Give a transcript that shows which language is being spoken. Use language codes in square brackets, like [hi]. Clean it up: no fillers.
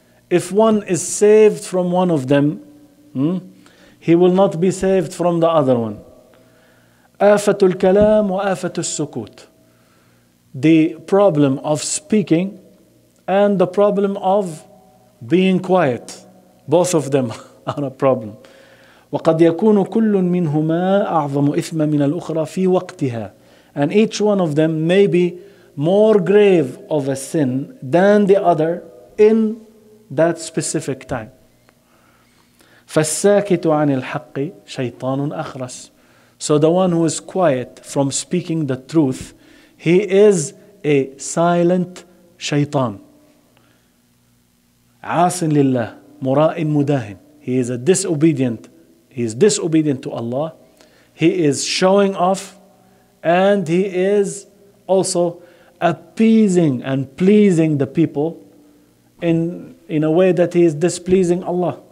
[en] If one is saved from one of them, he will not be saved from the other one. [ar] آفة الكلام وآفة السكوت. [en] The problem of speaking and the problem of being quiet. Both of them are a problem. [ar] وقد يكون كل منهما أعظم إثما من الأخرى في وقتها. [en] And each one of them may be more grave of a sin than the other in that specific time. [ar] فالساكت عن الحق شيطان أخرس. [en] So the one who is quiet from speaking the truth, he is a silent shaitan. [ar] عاصٍ لله مراء مداهن. [en] He is disobedient to Allah. He is showing off, and he is also appeasing and pleasing the people in a way that he is displeasing Allah.